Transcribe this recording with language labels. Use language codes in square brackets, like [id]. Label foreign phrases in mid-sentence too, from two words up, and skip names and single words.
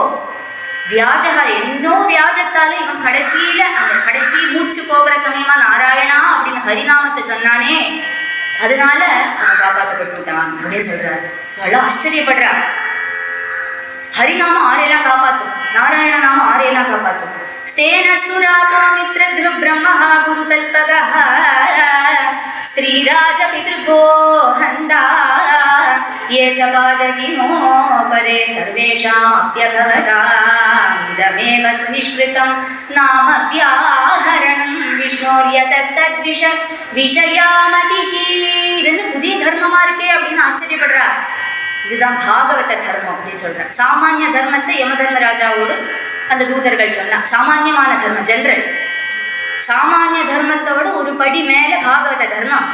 [ta] வியாஜகா, என்னோ வியாஜத்தால இவன் கடைசியில அந்த கடைசி மூச்சு போகிற சமயமா நாராயணா அப்படின்னு ஹரிநாமத்தை சொன்னானே, அதனால அவன் காப்பாற்றப்பட்டு விட்டான் அப்படின்னு சொல்றாரு. அவ்வளோ ஆச்சரியப்படுறா. ஹரிநாமம் ஆரையெல்லாம் காப்பாற்றும், நாராயண நாமம் ஆரையெல்லாம் காப்பாற்றும். [sa] स्तेन सुरापो मित्र ब्रह्महा गुरु तल्पगः स्त्रीराज पितृगो हन्ता ये च पादकिनो परे सर्वेषाम् अप्यघवताम् इदमेव सुनिष्कृतं नाम व्याहरणं विष्णोर्यतस्तद्विष விஷயாமதிஹ. [ta] இதுன்னு புதிய தர்மமா இருக்கே அப்படின்னு ஆச்சரியப்படுறா. இதுதான் பாகவத தர்மம் அப்படின்னு சொல்றேன். சாமானிய தர்மத்தை யம தர்மராஜாவோடு அந்த தூதர்கள் சொன்னா, சாமானியமான தர்மம் ஜென்ரல். சாமானிய தர்மத்தோட ஒரு படி மேல பாகவத தர்மம்.